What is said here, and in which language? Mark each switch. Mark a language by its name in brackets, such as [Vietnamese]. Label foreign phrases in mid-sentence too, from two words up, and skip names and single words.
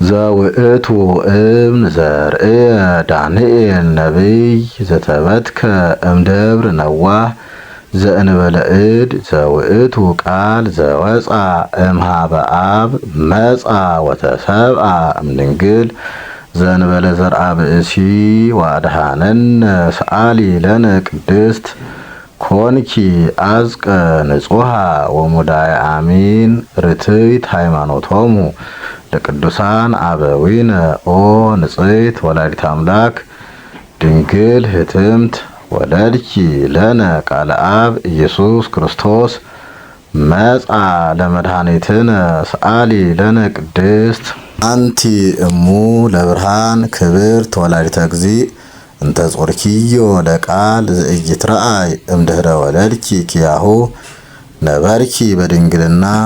[Geez] ዘውእቱ እብን ዘርእየ ዳንኤል ነቢይ ዘተበትከ እምደብር ነዋህ ዘእንበለ እድ ዘውእቱ ቃል ዘወፃ እምሃበ አብ መፃ ወተሰብአ እምድንግል ዘእንበለ ዘርአ ብእሲ ወአድኀነነ ሰአሊ ለነ ቅድስት ኮንኪ አዝቀ ንጹሃ ወሙዳየ አሚን ርትዕት ሃይማኖቶሙ ለቅዱሳን አበዊነ ኦ ንጽሕት ወላዲተ አምላክ ድንግል ህትምት ወለድኪ ለነ ቃለ አብ ኢየሱስ ክርስቶስ መጻ ለመድኃኒትነ ሰአሊ ለነ ቅድስት አንቲ እሙ ለብርሃን ክብርት ወላዲተ እግዚእ እንተ ጾርኪዮ ለቃል ዘኢይትረአይ እምድኅረ ወለድኪ ኪያሁ ነበርኪ በድንግልና